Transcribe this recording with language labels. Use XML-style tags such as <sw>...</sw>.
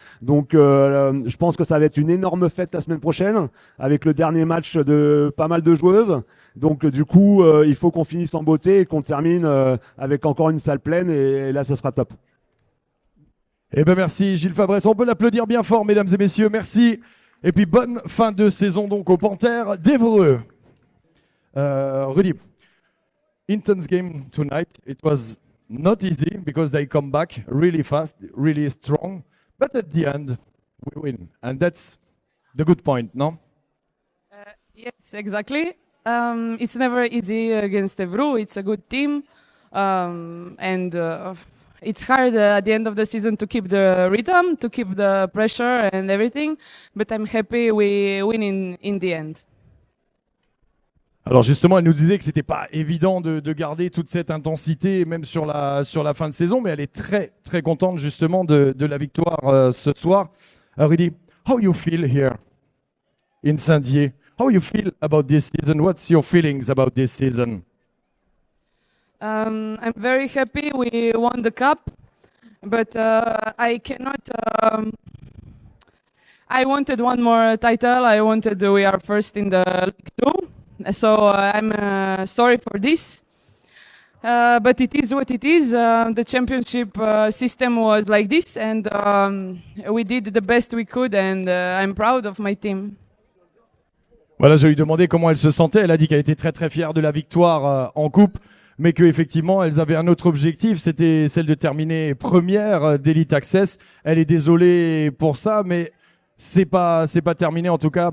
<fr>Donc je pense que ça va être une énorme fête la semaine prochaine avec le dernier match de pas mal de joueuses. Donc du coup, il faut qu'on finisse en beauté et qu'on termine avec encore une salle pleine et là, ce sera top. Eh ben merci Gilles Fabresse. On peut l'applaudir bien fort, mesdames et messieurs. Merci. Et puis bonne fin de saison donc aux Panthères d'Évreux.</fr> <en>Rudy, intense game tonight. It was not easy because they come back really fast, really strong. But at the end, we win. And that's the good point, no? Yes, exactly. It's never easy against Evru. It's a good team. And it's hard at the end of the season to keep the rhythm, to keep the pressure and everything. But I'm happy we win in the end.</en> <fr>Alors justement, elle nous disait que c'était pas évident de garder toute cette intensité, même sur la fin de saison, mais elle est très très contente justement de la victoire ce soir.</fr> <en>Rudy, how you feel here in Saint-Dié? How you feel about this season? What's your feelings about this season? I'm very happy we won the cup, but I cannot. I wanted one more title. I wanted we are first in the League Two, so I'm sorry for this. But it is what it is. The championship system was like this, and we did the best we could, and I'm proud of my team.</en> <fr>Voilà, je lui ai demandé comment elle se sentait. Elle a dit qu'elle était très très fière de la victoire en coupe, mais qu'effectivement, elles avaient un autre objectif, c'était celle de terminer première d'Elite Access. Elle est désolée pour ça, mais c'est pas terminé en tout cas.</fr>